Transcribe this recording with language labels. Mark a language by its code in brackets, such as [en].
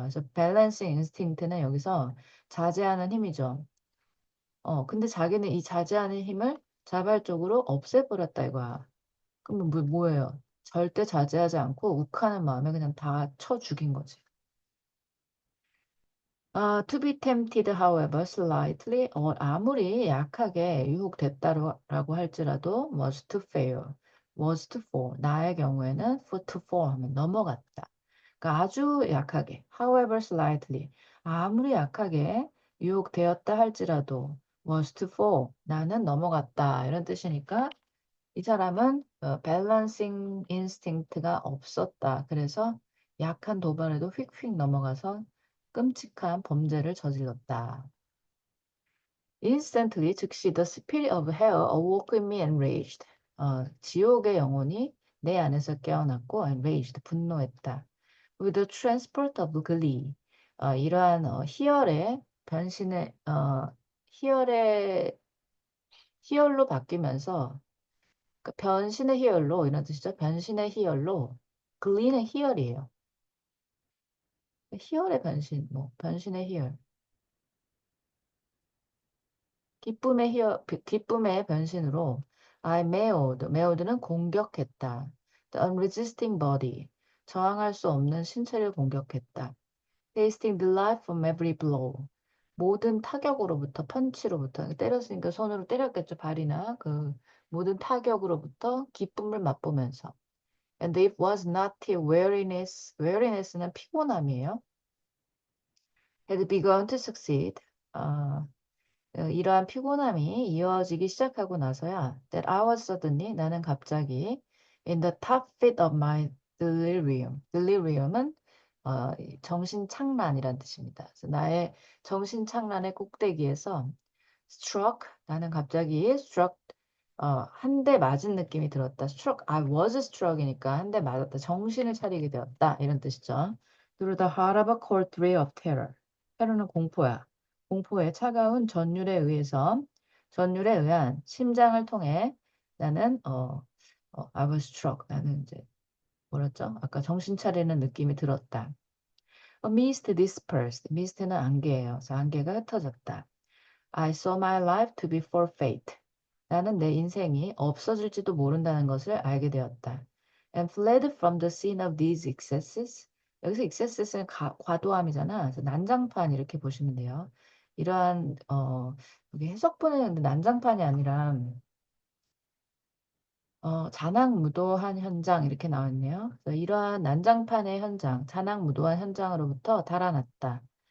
[ko] 그래서 밸런스 인스팅크는 여기서 자제하는 힘이죠. 근데 자기는 이 자제하는 힘을 자발적으로 없애버렸다 이거야. 그럼 뭐예요? 절대 자제하지 않고 욱하는 마음에 그냥 다 쳐 죽인 거지. [en] To be tempted, however, slightly, [ko] 아무리 약하게 유혹됐다라고 할지라도 [en] was to fail, was to fall. [ko] 나의 경우에는 to fall 하면 넘어갔다. 그러니까 아주 약하게, [en] however, slightly, [ko] 아무리 약하게 유혹되었다 할지라도 [en] was to fall, [ko] 나는 넘어갔다. 이런 뜻이니까 이 사람은 balancing instinct가 없었다. 그래서 약한 도발에도 휙휙 넘어가서 끔찍한 범죄를 저질렀다. [en] Instantly [ko] 즉시 [en] the spirit of hell awoke in me enraged. [ko] 지옥의 영혼이 내 안에서 깨어났고 enraged 분노했다. [en] With the transport of glee. [ko] 이러한 희열의 변신의 희열의 희열로 바뀌면서 그 변신의 희열로 이런 뜻이죠. 변신의 희열로 glee는 희열이에요. 희열의 변신, 뭐 변신의 희열. 기쁨의 변신으로 [en] I meowed [ko] 는 공격했다. [en] The unresisting body, [ko] 저항할 수 없는 신체를 공격했다. [en] Tasting the life from every blow, [ko] 모든 타격으로부터, 펀치로부터, 때렸으니까 손으로 때렸겠죠, 발이나 그 모든 타격으로부터 기쁨을 맛보면서. [en] And it was not till weariness [ko] 는 피곤함이에요. [en] Had begun to succeed. [ko] 아, 이러한 피곤함이 이어지기 시작하고 나서야 [en] that I was suddenly [ko] 나는 갑자기 [en] in the top fit of my delirium. [ko] delirium은 정신착란이란 뜻입니다. 그래서 나의 정신착란의 꼭대기에서 struck 나는 갑자기 struck 한 대 맞은 느낌이 들었다. struck [en] I was struck [ko] 이니까 한 대 맞았다. 정신을 차리게 되었다. 이런 뜻이죠. [en] Through the heart of a cold ray of terror. [ko] 테러는 공포야. 공포의 차가운 전율에 의한 심장을 통해 나는 [en] I was struck. [ko] 나는 이제 뭐랬죠? 아까 정신 차리는 느낌이 들었다. [en] A mist dispersed. [ko] mist는 안개예요. 그래서 안개가 흩어졌다. [en] I saw my life to be forfeit. [ko] 나는 내 인생이 없어질지도 모른다는 것을 알게 되었다. [en] And fled from the scene of these excesses. [ko] 여기서 excesses는 과도함이잖아. 그래서 난장판 이렇게 보시면 돼요. 이러한 여기 해석본에는 난장판이 아니라 잔악무도한 현장 이렇게 나왔네요. 그래서 이러한 난장판의 현장, 잔악무도한 현장으로부터 달아났다.